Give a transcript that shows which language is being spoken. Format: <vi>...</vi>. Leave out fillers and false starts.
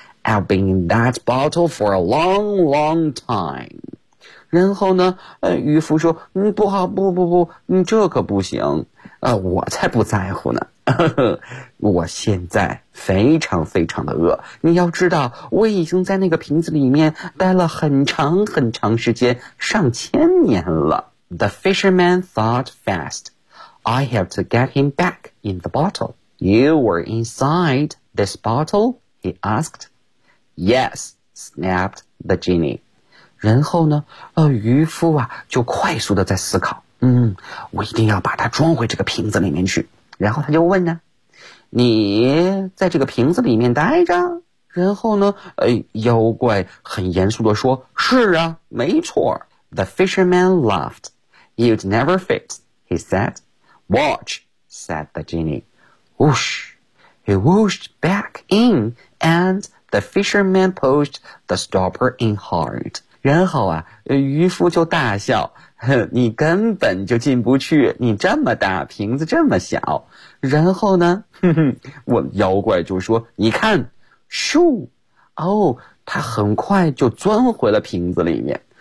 <en>I've been in that bottle for a long, long time.</en> <zh>然后呢，渔夫说，不好，不不不，这可不行，我才不在乎呢，我现在非常非常的饿，你要知道，我已经在那个瓶子里面待了很长很长时间，上千年了。</zh> <en>The fisherman thought fast, I have to get him back in the bottle. You were inside this bottle, he asked. Yes, snapped the genie.</en> <zh>然后呢，渔夫啊就快速的在思考，我一定要把它装回这个瓶子里面去。然后他就问呢，你在这个瓶子里面待着？然后呢，妖怪很严肃的说，是啊，没错。</zh> <en>The fisherman laughed. You'd never fit, he said. Watch, said the genie. Whoosh, he whooshed back in, and the fisherman pushed the stopper in hard.</en> <zh>然后啊，渔夫就大笑，你根本就进不去，你这么大，瓶子这么小。然后呢，我妖怪就说，你看，咻，哦，他很快就钻回了瓶子里面。</zh>